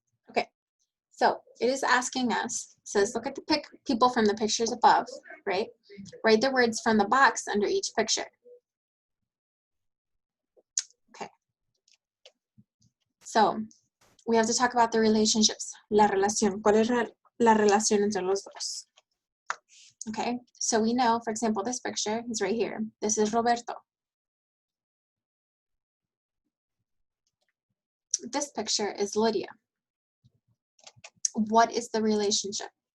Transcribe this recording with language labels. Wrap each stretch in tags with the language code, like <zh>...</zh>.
<en>Okay, so it is asking us, says look at the people from the pictures above, right? Write the words from the box under each picture. So we have to talk about the relationships.</en> <es>La relación. ¿Cuál es la relación entre los dos?</es> <en>Okay, so we know, for example, this picture is right here. This is Roberto. This picture is Lydia. What is the relationship?</en>